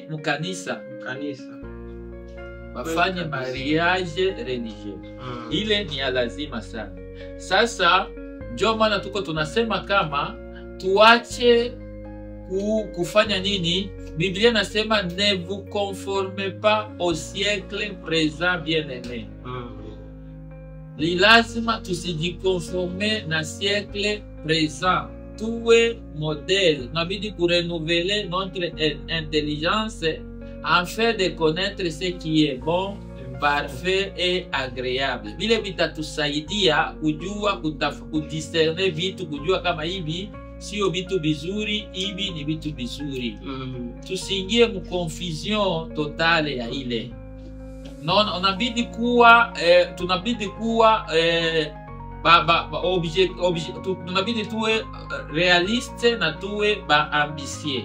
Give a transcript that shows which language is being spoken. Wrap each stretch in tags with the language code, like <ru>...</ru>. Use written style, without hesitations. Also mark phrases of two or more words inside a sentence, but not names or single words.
<sw>Mkanisa. Bafanye</sw> <fr>mariage religieux.</fr> <sw>Ile ni ya lazima sana. Sasa ndio maana tuko tunasema kama tuache kufanya nini? Biblia nasema</sw> <fr>ne vous conformez pas au siècle présent, bien-aimé.</fr> <sw>Li lazima tusijikonforme na</sw> <fr>siècle présent.</fr> <sw>Tuwe modèle.</sw> <fr>Nabidi renouveler notre intelligence afin de connaître ce qui est bon, parfait et agréable.</fr> <sw>Vile vitatusaidia kujua kudiscerne vitu, kujua kama hivi sio vitu vizuri, hivi ni vitu vizuri. Tusiingie mu</sw> <fr>confusion totale</fr> <sw>ya ile. Tunabidi kuwa tunabidi tuwe realiste na tuwe ambitieux.</sw>